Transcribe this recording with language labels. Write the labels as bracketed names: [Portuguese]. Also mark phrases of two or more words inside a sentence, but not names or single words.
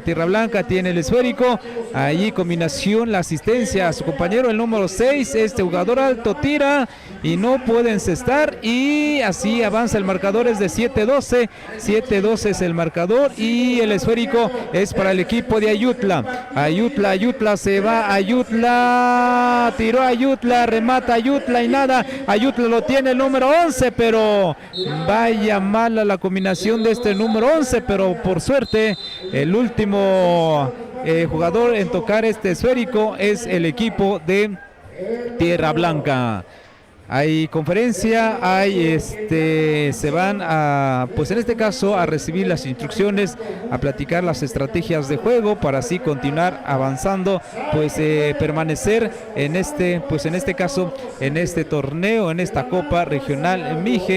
[Spanish] Tierra Blanca tiene el esférico, allí combinación, la asistencia a su compañero, el número 6, este jugador alto tira y no puede encestar, y así avanza el marcador, es de 7-12. 7-12 es el marcador y el esférico es para el equipo de Ayutla. Ayutla se va, Ayutla tiró, Ayutla remata, Ayutla y nada. Ayutla lo tiene el número 11, pero vaya mala la combinación de este número 11, pero por suerte el último jugador en tocar este esférico es el equipo de Tierra Blanca. Hay conferencia, se van a, pues en este caso, a recibir las instrucciones, a platicar las estrategias de juego para así continuar avanzando, pues permanecer en este caso, en este torneo, en esta Copa Regional Mije.